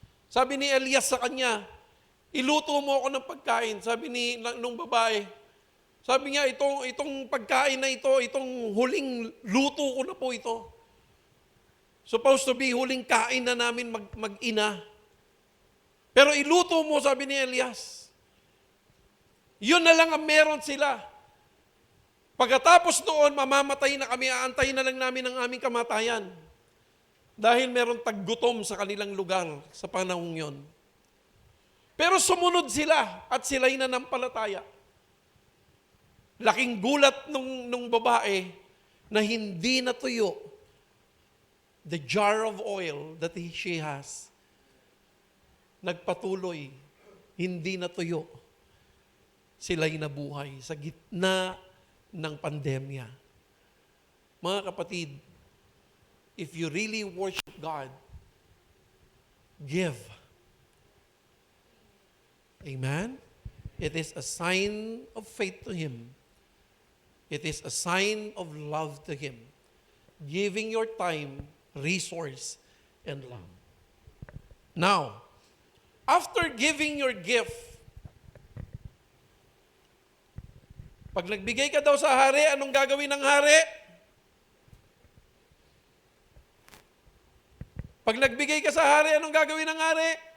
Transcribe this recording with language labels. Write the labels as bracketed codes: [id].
[tl] Sabi ni Elias sa kanya, iluto mo ako ng pagkain. Sabi nung babae, sabi niya, itong pagkain na ito, itong huling luto ko na po ito. [en] Supposed to be [tl] huling kain na namin mag-ina. Pero iluto mo, sabi ni Elias. Yun na lang ang meron sila. Pagkatapos noon, mamamatay na kami, aantayin na lang namin ang aming kamatayan. Dahil meron taggutom sa kanilang lugar sa panahong yon. Pero sumunod sila at sila'y nanampalataya. Laking gulat nung babae na hindi natuyo [en] the jar of oil that she has. [tl] Nagpatuloy, hindi natuyo. Sila'y nabuhay sa gitna ng pandemya. Mga kapatid, [en] if you really worship God, give. Amen? It is a sign of faith to Him. It is a sign of love to Him. Giving your time, resource, and love. Now, after giving your gift, [tl] pag nagbigay ka daw sa hari, anong gagawin ng hari? Pag nagbigay ka sa hari, anong gagawin ng hari?